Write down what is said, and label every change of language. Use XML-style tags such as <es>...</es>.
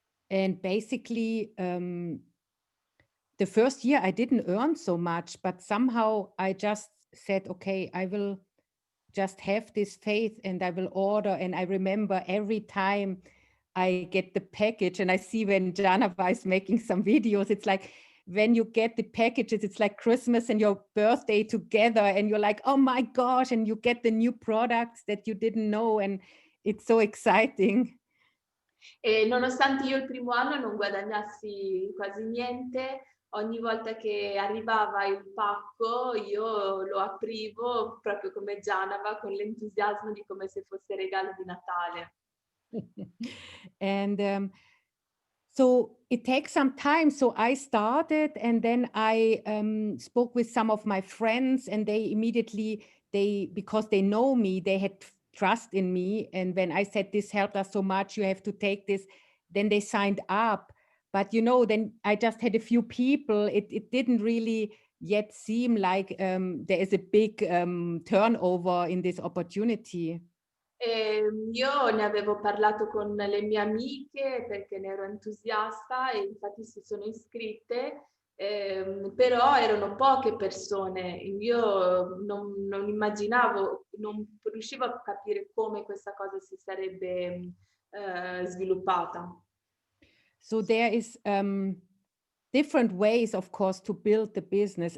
<en>And basically, the first year I didn't earn so much, but somehow I just said, okay, I will just have this faith and I will order. And I remember every time I get the package, and I see when Janava is making some videos, it's like when you get the packages, it's like Christmas and your birthday together, and you're like, oh my gosh, and you get the new products that you didn't know, and it's so exciting.</en> <it>E nonostante io il primo anno non guadagnassi quasi niente, ogni volta che arrivava il pacco io lo aprivo proprio come Gianava, con l'entusiasmo di come se fosse regalo di Natale.</it> <en>And so it takes some time. So I started, and then I spoke with some of my friends, and they immediately, because they know me, they had trust in me. And when I said, this helped us so much, you have to take this, then they signed up. But then I just had a few people. It didn't really yet seem like there is a big turnover in this opportunity.</en> <it>Io ne avevo parlato con le mie amiche perché ne ero entusiasta, e infatti si sono iscritte, però erano poche persone. Io non immaginavo, non riuscivo a capire come questa cosa si sarebbe sviluppata.</it> <en>So there is different ways, of course, to build the business.</en>